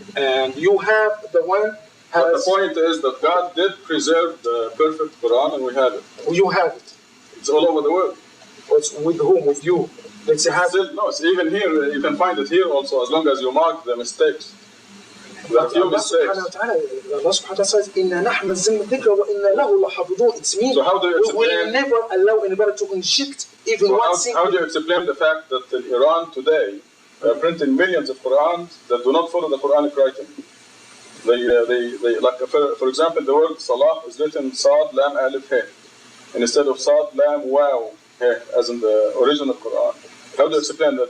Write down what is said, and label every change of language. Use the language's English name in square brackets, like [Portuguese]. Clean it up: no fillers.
[English] And you have the one. But the point is that God did preserve the perfect Quran, and we have it. You have it. It's all over the world. It's with whom? With you. Let's say it's even here. You can find it here also, as long as you mark the mistakes. There are a few mistakes. Allah subhanahu wa ta'ala says, [Arabic] إِنَّا نَحْنُ نَزَّلْنَا الذِّكْرَ وَإِنَّا لَهُ لَحَافِظُونَ. [English] It means so how do you explain, we will never allow anybody to inject even one single. How do you explain the fact that in Iran today they are printing millions of Qurans that do not follow the Quranic writing? They like for example, the word Salah is written Sad Lam Alif He instead of Sad Lam Waw He as in the original Quran. How do you explain that?